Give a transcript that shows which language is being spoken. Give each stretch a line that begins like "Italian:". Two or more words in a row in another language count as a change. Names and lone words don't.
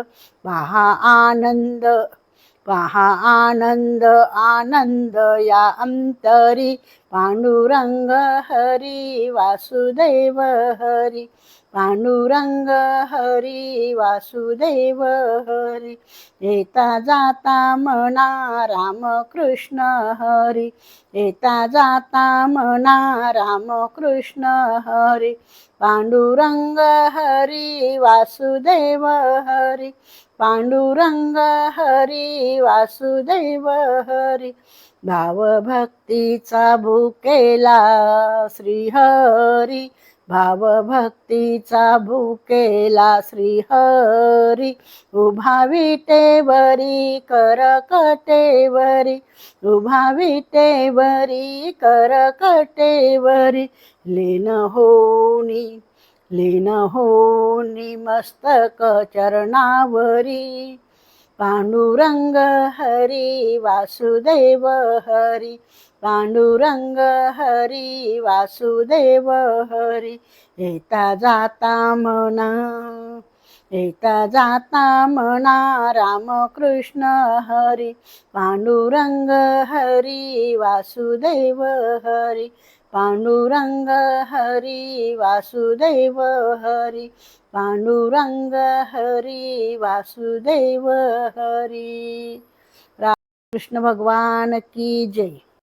Marathi: पहा आनंद, पहा आनंद, आनंद या अंतरी. पांडुरंग हरी वासुदेव हरी, पांडुरंग हरी वासुदेव हरी. येता जाता म्हणा राम कृष्ण हरी, येता जाता म्हणा राम कृष्ण हरी. पांडुरंग हरी वासुदेव हरी, पांडुरंग हरी वासुदेव हरी. भावभक्तीचा भुकेला श्रीहरी, भावभक्तीचा भुकेला श्रीहरी. उभा विटेवरी करकटेवरी, उभा विटेवरी करकटेवरी. लीन होनी, लीन होनी मस्तक चरणावरी. पांडुरंग हरी वासुदेव हरी, पांडुरंग हरी वासुदेव हरी. येता जाता म्हणा, येता जाता म्हणा राम कृष्ण हरी. पांडुरंग हरी वासुदेव हरी, पांडुरंग हरी वासुदेव हरी. पांडुरंग हरी वासुदेव हरी.
Hindi: राम कृष्ण भगवान की जय.